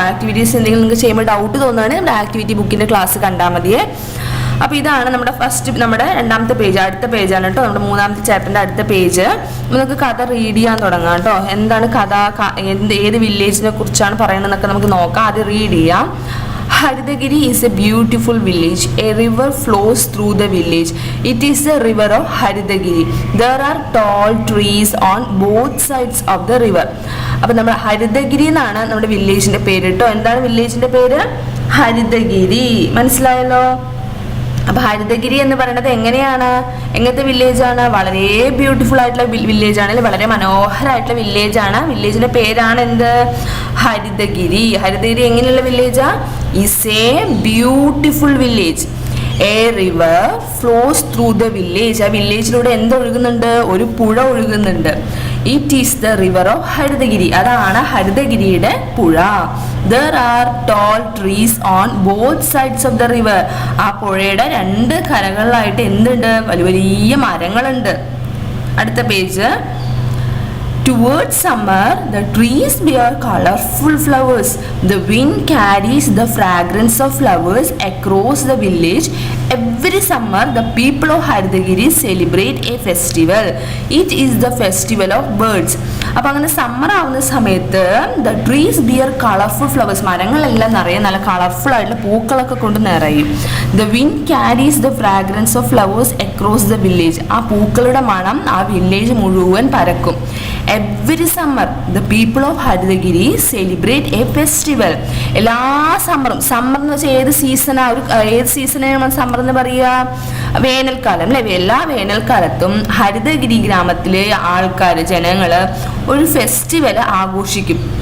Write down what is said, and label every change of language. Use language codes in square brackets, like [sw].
[ml] Activities എന്തെങ്കിലും നിങ്ങൾക്ക് ചെയ്യുമ്പോൾ ഡൗട്ട് തോന്നുകയാണെങ്കിൽ നമ്മുടെ ആക്ടിവിറ്റി ബുക്കിൻ്റെ ക്ലാസ് കണ്ടാൽ മതിയേ. അപ്പോൾ ഇതാണ് നമ്മുടെ നമ്മുടെ 2ാമത്തെ പേജ്, അടുത്ത പേജാണ് കേട്ടോ. നമ്മുടെ 3ാമത്തെ ചാപ്റ്ററിൻ്റെ അടുത്ത പേജ്. നമുക്ക് കഥ റീഡ് ചെയ്യാൻ തുടങ്ങാം കേട്ടോ. എന്താണ് കഥ, ഏത് വില്ലേജിനെ കുറിച്ചാണ് പറയണതെന്നൊക്കെ നമുക്ക് നോക്കാം. അത് റീഡ് ചെയ്യാം. [en] Haridagiri is a beautiful village. A river flows through the village. It is the river of Haridagiri. There are tall trees on both sides of the river. [ml] അപ്പോൾ നമ്മുടെ ഹരിതഗിരി എന്നാണ് നമ്മുടെ വില്ലേജിൻ്റെ പേര് കേട്ടോ. എന്താണ് വില്ലേജിൻ്റെ പേര്? ഹരിതഗിരി. മനസ്സിലായല്ലോ. അപ്പോൾ ഹരിതഗിരി എന്ന് പറയുന്നത് എങ്ങനത്തെ വില്ലേജാണ്? വളരെ ബ്യൂട്ടിഫുൾ ആയിട്ടുള്ള വില്ലേജാണ് അല്ലെ. വളരെ മനോഹരമായിട്ടുള്ള വില്ലേജാണ്. വില്ലേജിന്റെ പേരാണ് എന്ത്? ഹരിതഗിരി. ഹരിതഗിരി എങ്ങനെയുള്ള വില്ലേജാ? [en] Is a beautiful village. A river flows through the village. [ml] ആ വില്ലേജിലൂടെ ഒഴുകുന്നുണ്ട്? ഒരു പുഴ ഒഴുകുന്നുണ്ട്. [en] It is the river of Harithagiri. [ml] അതാണ് ഹരിതഗിരിയുടെ പുഴ. [en] There are tall trees on both sides of the river. [ml] ആ പുഴയുടെ 2 കരകളിലായിട്ട് എന്തുണ്ട്? വലിയ മരങ്ങളുണ്ട്. അടുത്ത page. [en] Towards summer, the trees bear colorful flowers. The wind carries the fragrance of flowers across the village. Every summer, the people of Haridagiri celebrate a festival. It is the festival of birds. [ml] അപ്പോൾ അങ്ങനെ summer ആവുന്ന സമയത്ത് [en] the trees bear colorful flowers. [ml] മരങ്ങളെല്ലാം നിറയെ നല്ല colourful ആയിട്ടുള്ള പൂക്കളൊക്കെ കൊണ്ട് നിറയും. [en] The wind carries the fragrance of flowers across the village. [ml] ആ പൂക്കളുടെ മണം ആ വില്ലേജ് മുഴുവൻ പരക്കും. [en] Every summer, the people of Haridagiri celebrate a festival. [ml] എല്ലാ സമ്മർ എന്ന് വെച്ചാൽ ഏത് സീസണാണ് സമ്മർ എന്ന് പറയുക? വേനൽക്കാലം അല്ലേ. എല്ലാ വേനൽക്കാലത്തും ഹരിതഗിരി ഗ്രാമത്തിലെ ജനങ്ങൾ ഒരു ഫെസ്റ്റിവൽ ആഘോഷിക്കും.